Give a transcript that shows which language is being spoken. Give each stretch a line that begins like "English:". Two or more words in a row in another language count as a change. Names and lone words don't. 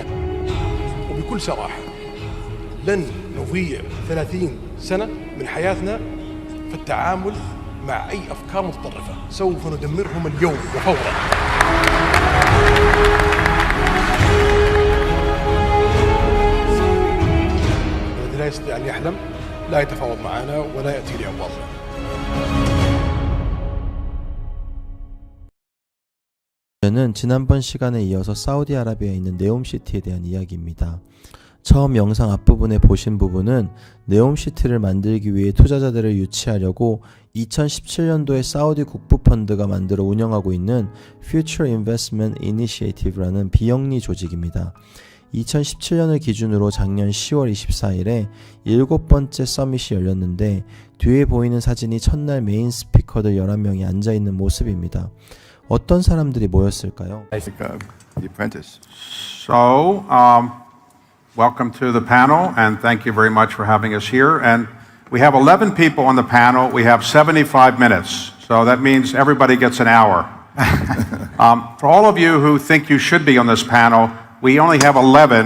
Arabic: وبكل صراحة لن نضيع 30 سنة من حياتنا في التعامل مع أي أفكار متطرفة، سوف ندمرهم اليوم وفورا. الذي لا يستطيع أن يحلم لا يتفاوض معنا ولا يأتي لأبوابنا.
Korean: 저는 지난번 시간에 이어서 사우디아라비아에 있는 네옴시티에 대한 이야기입니다. 처음 영상 앞부분에 보신 부분은 네옴시티를 만들기 위해 투자자들을 유치하려고 2017년도에 사우디 국부펀드가 만들어 운영하고 있는 Future Investment Initiative라는 비영리 조직입니다. 2017년을 기준으로 작년 10월 24일에 7번째 서밋이 열렸는데 뒤에 보이는 사진이 첫날 메인 스피커들 11명이 앉아있는 모습입니다. 어떤 사람들이 모였을까요?
English: The apprentice. So, welcome to the panel, and thank you very much for having us here. And we have 11 people on the panel. We have 75 minutes, so that means everybody gets an hour. For all of you who think you should be on this panel, we only have 11.